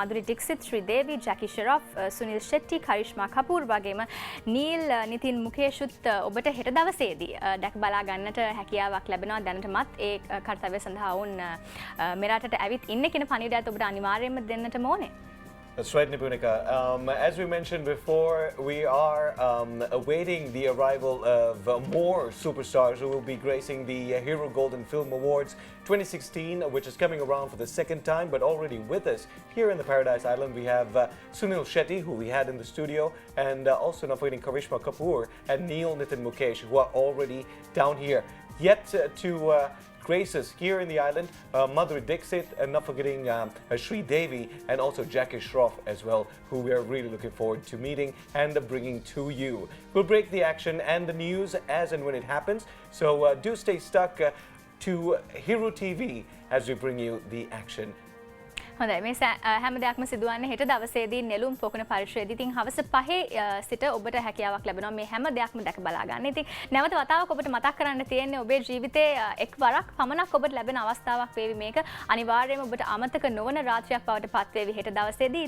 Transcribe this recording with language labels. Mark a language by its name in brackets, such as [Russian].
[Sinhala] මధుරි ඩික්සිත්, ශ්‍රීදේවි, ජැකි ෂෙරොෆ්, සුනිල් ෂෙට්ටි, කරිෂ්මා කපූර් වගේම නීල්, නිතින් මුකේෂුත් ඔබට හෙට දවසේදී දැක බලා ගන්නට හැකියාවක් ලැබෙනවා. දැනටමත් ඒ කර්තව්‍ය සඳහා වුන් මෙරටට ඇවිත් ඉන්නේ කියන පණිවිඩයත් ඔබට අනිවාර්යයෙන්ම දෙන්නට ඕනේ. [English] That's right, Nipunika. As we mentioned before, we are awaiting the arrival of more superstars who will be gracing the Hero Golden Film Awards 2016, which is coming around for the second time. But already with us here in the Paradise Island, we have Sunil Shetty, who we had in the studio, and also not forgetting Karishma Kapoor and Neil Nitin Mukesh, who are already down here. Yet to graces here in the island, Madhuri Dixit, and not forgetting Sri Devi and also Jackie Shroff as well, who we are really looking forward to meeting and bringing to you. We'll break the action and the news as and when it happens, so do stay stuck to Hero TV as we bring you the action. [Sinhala] හොඳයි මේ හැම දෙයක්ම සිදුවන්නේ හෙට දවසේදී නෙළුම් පොකුණ පරිශ්‍රයේදී. ඉතින් හවස 5 සිට ඔබට හැකියාවක් ලැබෙනවා මේ හැම දෙයක්ම දැක බලා ගන්න. ඉතින් නැවත වතාවක් ඔබට මතක් කරන්න තියෙන්නේ ඔබේ ජීවිතේ එක් වරක් පමණක් ඔබට ලැබෙන අවස්ථාවක් වේවි මේක. අනිවාර්යයෙන්ම ඔබට අමතක නොවන රාත්‍රියක් බවට පත් වේවි හෙට දවසේදී.